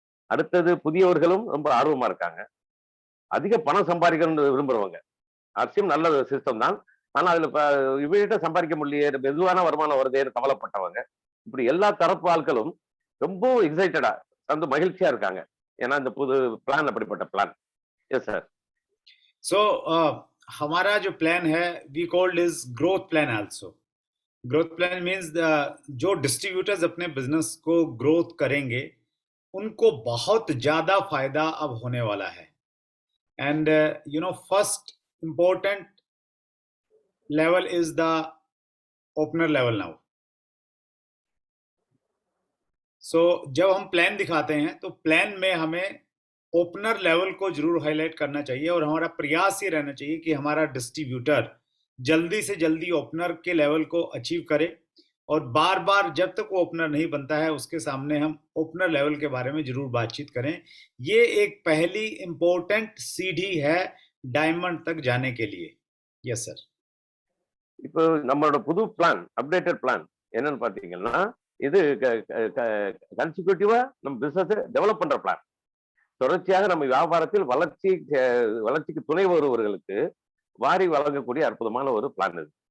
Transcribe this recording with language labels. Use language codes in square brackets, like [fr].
[ta] அடுத்தது புதியவர்களும் ரொம்ப ஆர்வமா இருக்காங்க. அதிக பணம் சம்பாதிக்கணும்னு விரும்புறவங்க. ஆர்சிஎம் நல்ல சிஸ்டம் தான், ஆனா அதுல இமீடியட்டா சம்பாதிக்க முடியல, மெதுவான வருமானம் வருதேன்னு கவலைப்பட்டவங்க, இப்படி எல்லா தரப்பு ஆட்களும் ரொம்ப எக்ஸைட்டடா வந்து மகிழ்ச்சியா இருக்காங்க. ஏன்னா இந்த புது பிளான் அப்படிப்பட்ட பிளான். Yes sir. [en] So [hi] हमारा जो प्लान है, [en] we called is growth plan also. [hi] Growth plan means जो डिस्ट्रीब्यूटर्स अपने बिजनेस को ग्रोथ करेंगे उनको बहुत ज्यादा फायदा अब होने वाला है. [en] And first important level is the opener level now. So [hi] जब हम प्लान दिखाते हैं तो प्लान में हमें ओपनर लेवल को जरूर हाईलाइट करना चाहिए और हमारा प्रयास ये रहना चाहिए कि हमारा डिस्ट्रीब्यूटर जल्दी से जल्दी ओपनर के लेवल को अचीव करे और बार बार जब तक वो ओपनर नहीं बनता है उसके सामने हम ओपनर लेवल के बारे में जरूर बातचीत करें. ये एक पहली इंपॉर्टेंट सीढ़ी है डायमंड तक जाने के लिए. Yes sir. [ta] இப்போ நம்மளோட புது பிளான், அப்டேட்டட் பிளான் என்னன்னு பாத்தீங்கன்னா, இது கன்சிக்யூட்டிவா நம்ம பிசினஸ் டெவலப் பண்ற பிளான். தொடர்ச்சியாக நம்ம வியாபாரத்தில் வளர்ச்சிக்கு துணை வருவர்களுக்கு வாரி வழங்கக்கூடிய அற்புதமான ஒரு பிளான் இது.